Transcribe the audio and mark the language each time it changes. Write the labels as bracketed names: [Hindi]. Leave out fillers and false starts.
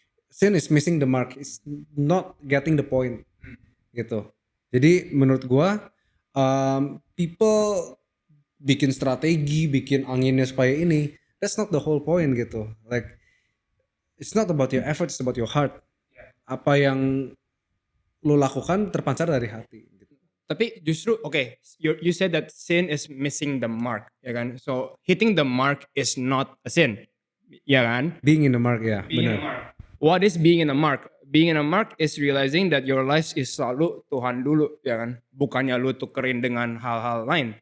[English] Sin is missing the mark, is not getting the point, gitu. [Indonesian] Jadi menurut gua, people bikin strategi, bikin anginnya supaya ini, [English] that's not the whole point [Indonesian] gitu. [English] Like it's not about your effort, it's about your heart. [Indonesian] Apa yang lo lakukan terpancar dari hati gitu. [English] Tapi justru you said that sin is missing the mark, ya kan? So hitting the mark is not a sin, ya kan? Being in the mark ya, benar. What is being in the mark? Being in a mark is realizing that your life is [Indonesian] selalu Tuhan dulu, [English] ya kan? [Indonesian] Bukannya lu tukerin dengan hal-hal lain,